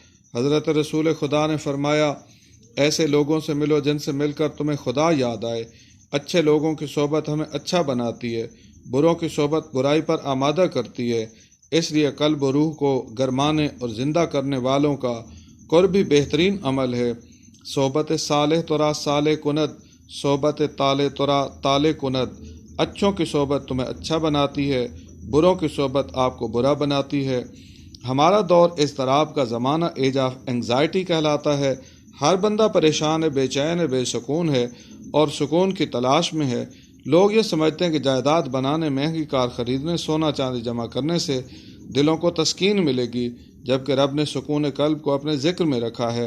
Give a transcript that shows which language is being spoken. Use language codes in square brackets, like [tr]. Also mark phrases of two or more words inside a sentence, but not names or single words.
[ur] حضرت رسول خدا نے فرمایا، ایسے لوگوں سے ملو جن سے مل کر تمہیں خدا یاد آئے۔ اچھے لوگوں کی صحبت ہمیں اچھا بناتی ہے، بروں کی صحبت برائی پر آمادہ کرتی ہے۔ اس لیے قلب و روح کو گرمانے اور زندہ کرنے والوں کا قرب بھی بہترین عمل ہے۔ [fa] صحبت صالح ترا صالح کند، صحبت طالح ترا طالح کند۔ [ur] اچھوں کی صحبت تمہیں اچھا بناتی ہے، بروں کی صحبت آپ کو برا بناتی ہے۔ ہمارا دور اضطراب کا زمانہ، [en] age of anxiety [ur] کہلاتا ہے۔ ہر بندہ پریشان ہے، بے چین ہے، بے سکون ہے اور سکون کی تلاش میں ہے۔ لوگ یہ سمجھتے ہیں کہ جائیداد بنانے، مہنگی کار خریدنے، سونا چاندی جمع کرنے سے دلوں کو تسکین ملے گی، جبکہ رب نے سکون قلب کو اپنے ذکر میں رکھا ہے۔